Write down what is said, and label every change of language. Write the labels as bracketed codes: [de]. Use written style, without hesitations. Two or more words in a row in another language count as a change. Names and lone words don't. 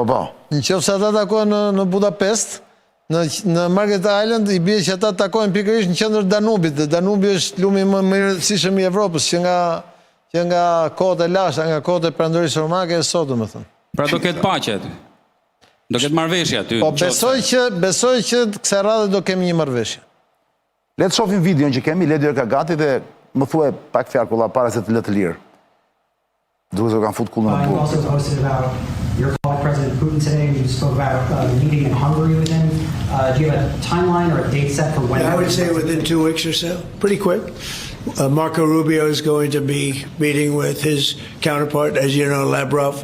[sq] Nëse ata takohen në Budapest, në Margaret Island, i bie që ata takohen pikërisht në qendër Danubit, dhe Danubi është lumi më i rëndësishëm i Evropës, që nga kohët e lashta, nga kohët e perandorisë romake e sot, domethënë. Pra do ketë paqe aty. Do ketë marrëveshje aty. Po besoj që kësaj radhe do kemi një marrëveshje. Le të shohim videon që kemi, Ledio ka gati dhe më thuaj pak fjalë kolla para se të lë të lirë. Duhet të kanë fut kullën në burg. [en] Also posted about your call with President Putin today. You spoke about the meeting in Hungary with him. Do you have a timeline or a date set for when? I would say within 2 weeks or so. Pretty quick. Marco Rubio is going to be meeting with his counterpart, as you know, Lavrov.